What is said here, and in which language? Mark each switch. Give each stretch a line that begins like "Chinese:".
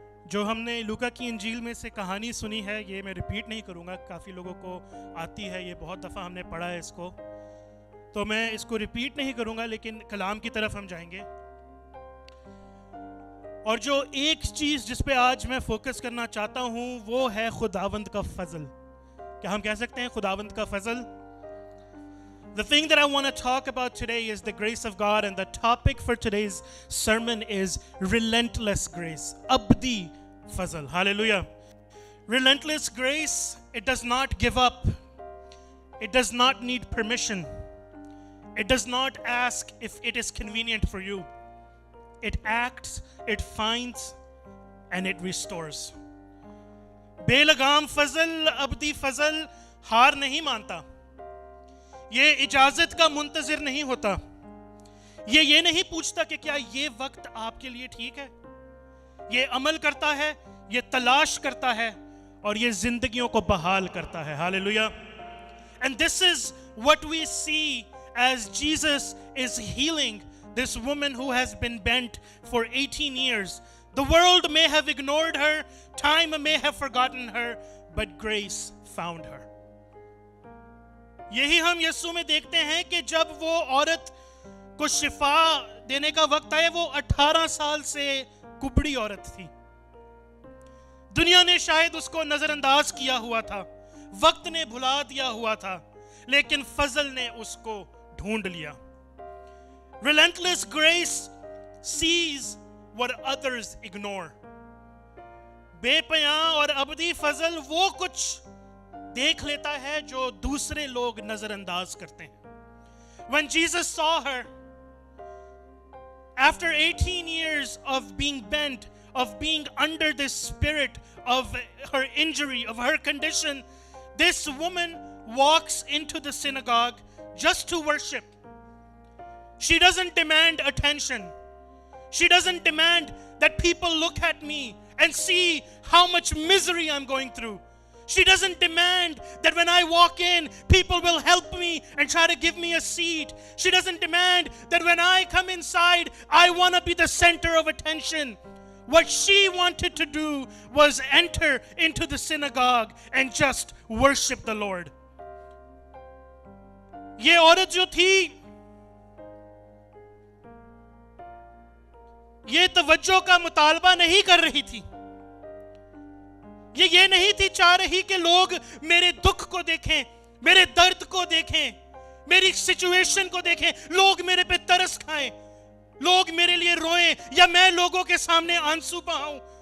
Hindi: जो हमने लूका की इंजील में से कहानी सुनी है ये मैं रिपीट नहीं करूँगा, काफ़ी लोगों को आती है, ये बहुत दफ़ा हमने पढ़ा है इसको, तो मैं इसको रिपीट नहीं करूँगा, लेकिन कलाम की तरफ हम जाएंगे। और जो एक चीज़ जिस पे आज मैं फोकस करना चाहता हूँ वो है खुदावंद का फजल। क्या हम कह सकते हैं खुदावंद का फजल?
English: The thing that I want to talk about today is the grace of God, and the topic for today's sermon is relentless grace. Abdi fazal. Hallelujah. Relentless grace, it does not give up. It does not need permission. It does not ask if it is convenient for you. It acts, it finds, and it restores.
Hindi: बेलगाम फजल, अब्दी फजल हार नहीं मानता। ये इजाजत का मुंतजिर नहीं होता। ये नहीं पूछता कि क्या ये वक्त आपके लिए ठीक है। ये अमल करता है, ये तलाश करता है और ये जिंदगियों को बहाल करता है। Hallelujah.
English: And this is what we see as Jesus is healing this woman who has been bent for 18 years. The world may have ignored her, time may have forgotten her, but grace found her.
Hindi: यही हम यीशु में देखते हैं कि जब वो औरत को शिफा देने का वक्त आया, वो 18 साल से कुबड़ी औरत थी। दुनिया ने शायद उसको नजरअंदाज किया हुआ था, वक्त ने भुला दिया हुआ था, लेकिन फजल ने उसको ढूंढ लिया।
English: Relentless grace sees what others ignore.
Hindi: बेपयां और अबदी फजल वो कुछ देख लेता है जो दूसरे लोग नजरअंदाज करते हैं।
English: When Jesus saw her, after 18 years of being bent, of being under this spirit of her injury, of her condition, this woman walks into the synagogue just to worship. She doesn't demand attention. She doesn't demand that people look at me and see how much misery I'm going through. She doesn't demand that when I walk in, people will help me and try to give me a seat. She doesn't demand that when I come inside, I want to be the center of attention. What she wanted to do was enter into the synagogue and just worship the Lord.
Hindi: ये औरत जो थी, ये तवज्जो का मुतालबा नहीं कर रही थी। ये नहीं थी चाह रही कि लोग मेरे दुख को देखें, मेरे दर्द को देखें, मेरी सिचुएशन को देखें, लोग मेरे पे तरस खाएं, लोग मेरे लिए रोएं या मैं लोगों के सामने आंसू बहाऊं।